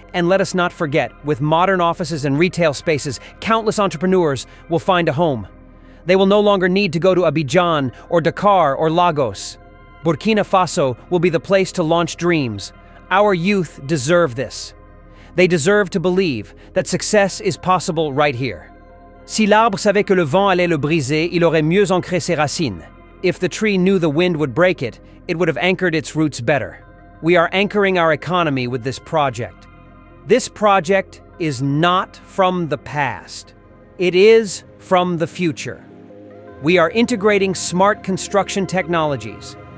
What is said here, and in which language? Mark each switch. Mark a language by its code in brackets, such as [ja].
[en] And let us not forget, with modern offices and retail spaces, countless entrepreneurs will find a home. They will no longer need to go to Abidjan or Dakar or Lagos. Burkina Faso will be the place to launch dreams. Our youth deserve this. They deserve to believe that success is possible right here. [fr] Si l'arbre savait que le vent allait le briser, il aurait mieux ancré ses racines. [en] If the tree knew the wind would break it, it would have anchored its roots better. We are anchoring our economy with this project. This project is not from the past. It is from the future. We are integrating smart construction technologies.